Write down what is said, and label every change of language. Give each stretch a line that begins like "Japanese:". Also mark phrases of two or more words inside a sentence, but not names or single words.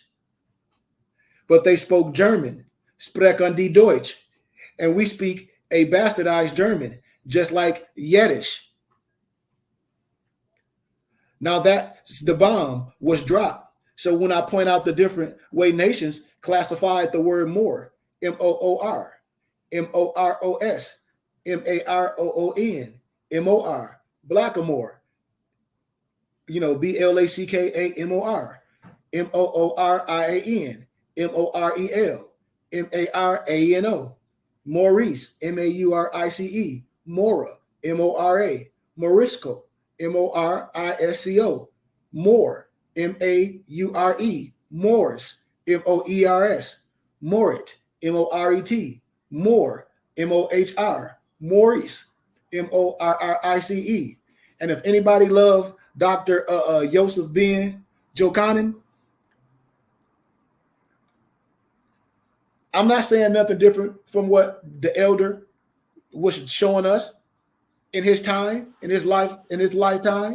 English: But they spoke German,
German: sprechen die Deutsch,
English: and we speak a bastardized German, just like Yiddish. Now that the bomb was dropped. So when I point out the different way nations classified the word Moor, M-O-O-R, M-O-R-O-S, M-A-R-O-O-N, M-O-R, Blackamoor, B-L-A-C-K-A-M-O-R, M-O-O-R-I-A-N, M-O-R-E-L, M-A-R-A-N-O, Maurice, M-A-U-R-I-C-E, Mora, M-O-R-A, Morisco, M-O-R-I-S-C-O, Moore, M-A-U-R-E, Morris, M-O-E-R-S, Morit, M-O-R-E-T, Moore, M-O-H-R, Maurice, M-O-R-R-I-C-E. And if anybody love Dr. Joseph Ben Jokanan, I'm not saying nothing different from what the elder was showing us in his time, in his life, in his lifetime.